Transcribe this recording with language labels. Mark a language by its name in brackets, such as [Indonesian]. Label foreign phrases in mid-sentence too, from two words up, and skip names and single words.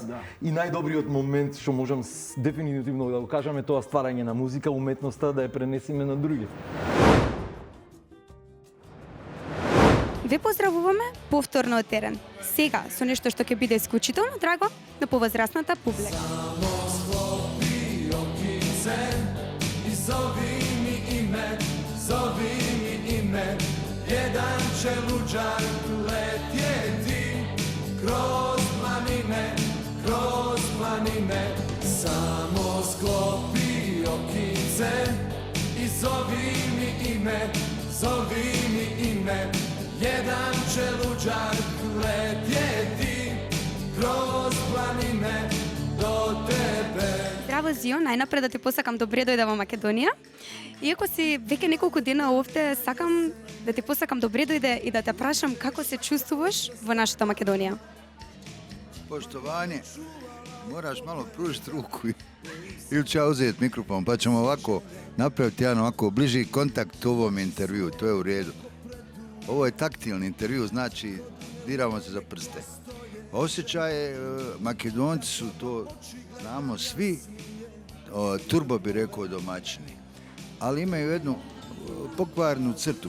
[Macedonian] И најдобриот момент што можам дефинитивно да го кажам е тоа стварање на музика, уметноста да ја пренесиме на други. Ве поздравуваме повторно од терен. Сега со нешто што ќе биде исклучително драго на повозрастната публика. [Croatian] Jedan će luđak letjeti kroz planine, samo sklopi okice i zovi mi ime. Jedan će luđak letjeti kroz planine do tebe. [Macedonian] Здраво, Зио, најнапред да ти посакам добре дојде во Македонија. Иако си веќе неколку дена овде, сакам да ти посакам добре дојде и да те прашам како се чувствуваш во нашата Македонија. [Croatian] Poštovanje, moraš malo pružiti ruku ili ću ja uzeti mikrofon, pa ćemo ovako napraviti jedan ovako bliži kontakt u ovom intervju, to je u redu. Ovo je taktilni intervju, znači diramo se za prste. Osjećaje, Makedonci su, to znamo svi, turbo bi rekao domaćini, ali imaju jednu pokvarnu crtu.